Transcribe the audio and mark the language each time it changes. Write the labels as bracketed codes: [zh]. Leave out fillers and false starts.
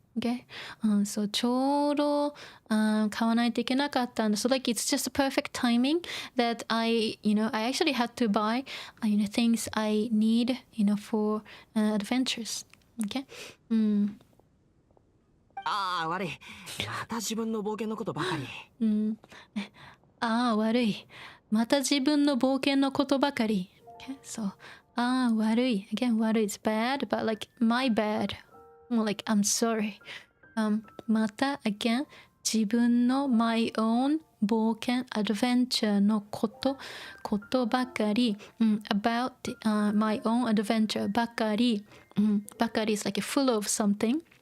[en] Okay, so [ja] ちょうど買わないといけなかったんだ [en] so like it's just a perfect timing that I actually had to buy things I need for adventures. Okay, [ja] 悪いまた自分の冒険のことばかり悪いまた自分の冒険のことばかり [en] Okay, so 悪い again 悪い is bad but like my bad more like I'm sorry また again 自分の my own 冒険 adventure のことばかり、about、my own adventure ばかり、ばかり is like full of something、